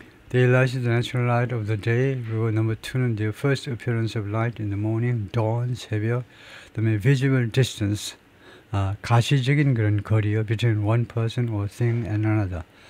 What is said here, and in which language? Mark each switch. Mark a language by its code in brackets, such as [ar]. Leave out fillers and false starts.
[en] Daylight is the natural light of the day. [ko] 그리고 [en] number 2는 the first appearance of light in the morning, dawn, [ko] 새벽. 그다음에 [en] visible distance, [ko] 가시적인 그런 거리요. [en] Between one person or thing and another.